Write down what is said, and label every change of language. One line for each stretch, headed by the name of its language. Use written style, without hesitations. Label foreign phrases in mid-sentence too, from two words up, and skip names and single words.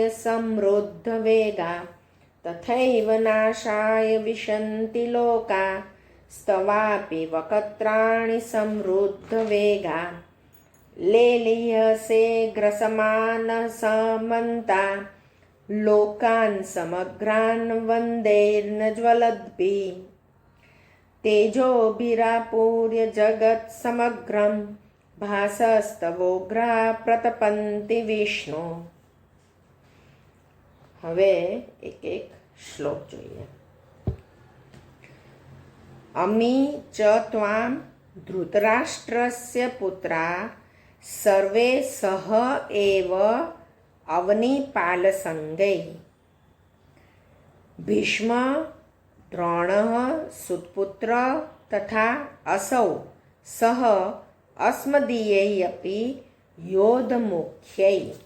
Sanskrit: समृद्धवेगा तथैव नाशाय विशन्ति लोका स्तवापि वक्त्राणि समृद्धवेगा लेलीयसे ग्रसमानः समन्ता लोकान् समग्रान् वन्देर्न ज्वलद्भिः तेजोभिरापूर्य जगत् समग्रं भासस्तवोग्रा प्रतपन्ति विष्णु।
Gujarati: હવે એક એક શ્લોક જોઈએ.
Sanskrit: अमी च त्वां धृतराष्ट्रस्य पुत्रा सर्वे सह एव अवनिपालसंगै भीष्म द्रोणः सुतपुत्र तथा असौ सह अस्मदीयै अपी योधमुख्यै.